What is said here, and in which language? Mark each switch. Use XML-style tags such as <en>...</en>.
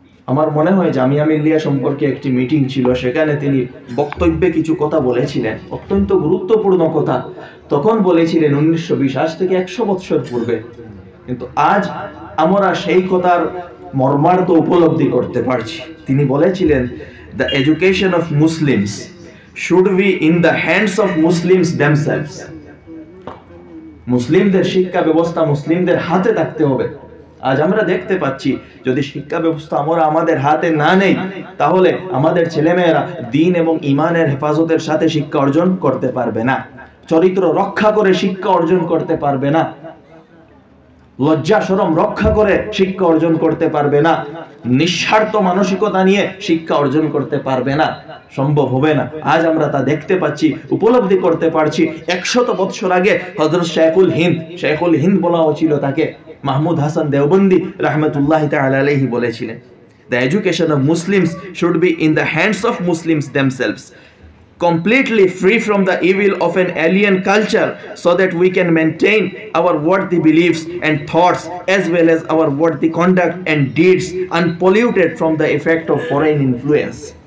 <bn>আমার মনে হয় জামিয়া মিল্লিয়া সম্পর্কে একটি মিটিং ছিল, সেখানে তিনি বক্তব্যে কিছু কথা বলেছিলেন, অত্যন্ত গুরুত্বপূর্ণ কথা। তখন বলেছিলেন 1920, আজ থেকে 100 বছর পূর্বে, কিন্তু আজ আমরা সেই কথার মর্মার্থ উপলব্ধি করতে পারছি। তিনি বলেছিলেন,</bn> <en>the education of Muslims should be in the hands of Muslims themselves.</en> <bn>মুসলিমদের শিক্ষা ব্যবস্থা মুসলিমদের হাতে থাকতে হবে। আজ আমরা দেখতে পাচ্ছি যদি শিক্ষা ব্যবস্থা আমরা আমাদের হাতে না নেই, তাহলে আমাদের ছেলেমেয়েরা দিন এবং ইমানের হেফাজতের সাথে শিক্ষা অর্জন করতে পারবে না, চরিত্র রক্ষা করে শিক্ষা অর্জন করতে পারবে না, লজ্জা শরম রক্ষা করে শিক্ষা অর্জন করতে পারবে না, নিঃস্বার্থ মানসিকতা নিয়ে শিক্ষা অর্জন করতে পারবে না, সম্ভব হবে না। আজ আমরা তা দেখতে পাচ্ছি, উপলব্ধি করতে পারছি। 100 বছর আগে হযরত শেখুল হিন্দ বলা হয়েছিল তাকে, মাহমুদ হাসান দেওবন্দি রহমতুল্লাহি তাআলা আলাইহি বলেছিলেন,</bn> <en>the education of Muslims should be in the hands of Muslims themselves, completely free from the evil of an alien culture, so that we can maintain our worthy beliefs and thoughts as well as our worthy conduct and deeds unpolluted from the effect of foreign influence.</en>